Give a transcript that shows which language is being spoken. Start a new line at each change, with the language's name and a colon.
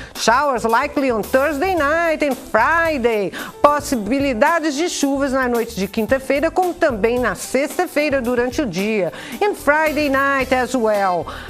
English: Showers likely on Thursday night and Friday.
Portuguese: Possibilidades de chuvas na noite de quinta-feira, como também na sexta-feira durante o dia.
English: And Friday night as well.